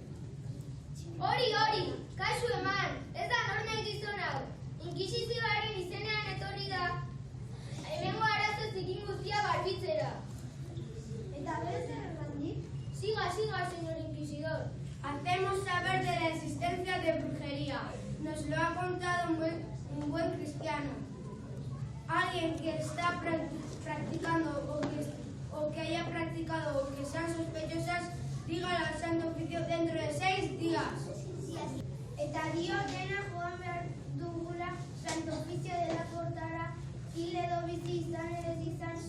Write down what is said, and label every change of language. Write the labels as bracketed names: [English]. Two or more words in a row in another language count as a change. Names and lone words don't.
[Basque] Hori, kasu eman, ez da norma gizon hau. Inkisizioaren izenean etorri da, hemengo arazo zikin guztia barbitzera. ¿Eta bere zer errandik? [Spanish] Siga, señor inquisidor. Hacemos saber de la existencia de brujería. Nos lo ha contado un buen cristiano. Alguien que está practicando o que haya practicado o que sean sospechosas, dígalo al Santo Oficio dentro de 6 días. [Basque] Eta dio dena joan behar dugula Santo Oficio dela portara, hil edo bizi izan ere